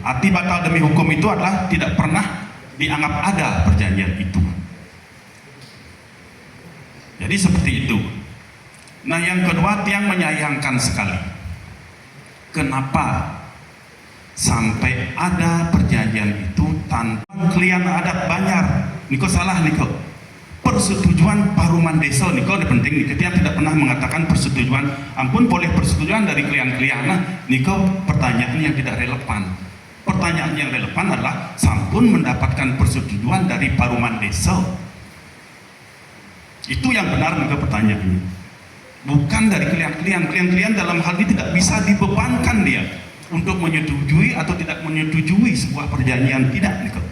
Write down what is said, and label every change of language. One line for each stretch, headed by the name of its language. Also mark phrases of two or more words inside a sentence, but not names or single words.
Indonesian: Arti batal demi hukum itu adalah tidak pernah dianggap ada perjanjian itu. Jadi seperti itu. Nah, yang kedua, tiang menyayangkan sekali. Kenapa sampai ada perjanjian itu tanpa klien adat Banjar? Niko salah niko. Persetujuan Paruman Desa niko penting nih. Tiang tidak pernah mengatakan persetujuan. Ampun, boleh persetujuan dari klien-klien. Nah, niko pertanyaan yang tidak relevan. Pertanyaan yang relevan adalah sampun mendapatkan persetujuan dari Paruman Desa. Itu yang benar niko pertanyaannya. Bukan dari klien dalam hal ini tidak bisa dibebankan dia untuk menyetujui atau tidak menyetujui sebuah perjanjian, tidak niko.